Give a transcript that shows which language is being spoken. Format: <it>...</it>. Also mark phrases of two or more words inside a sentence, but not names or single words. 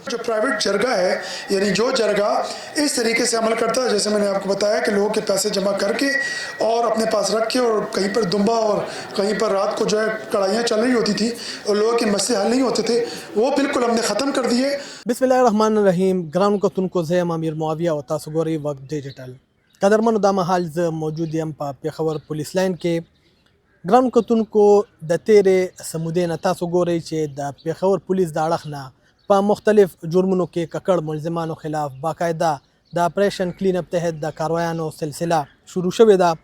<ur>جو پرائیویٹ جرگہ ہے، یعنی جو جرگہ اس طریقے سے عمل کرتا ہے جیسے میں نے آپ کو بتایا کہ لوگوں کے پیسے جمع کر کے اور اپنے پاس رکھ کے، اور کہیں پر دمبا اور کہیں پر رات کو جو ہے کڑھائیاں چل رہی ہوتی تھی اور لوگوں کے مسئلے حل نہیں ہوتے تھے، وہ بالکل ہم نے ختم کر دیے.</ur> <ar>بسم الله الرحمن الرحیم.</ar> <ps>ګرانو کتونکو، زه یم امیر معاویه او تاسو ګورئ وخت ډیجیټل. قدرمنو، دا مهال زه موجود یم په پېښور پولیس لاین کې. ګرانو کتونکو، د تیرې سمودې نه تاسو ګورئ چې د پېښور پولیس د اړخ نه په مختلف جرمونو کې ککړ ملزمانو خلاف باقاعده د</ps> <en>operation clean up</en> <ps>تحت د کاروایانو سلسله شروع شوې ده.</ps>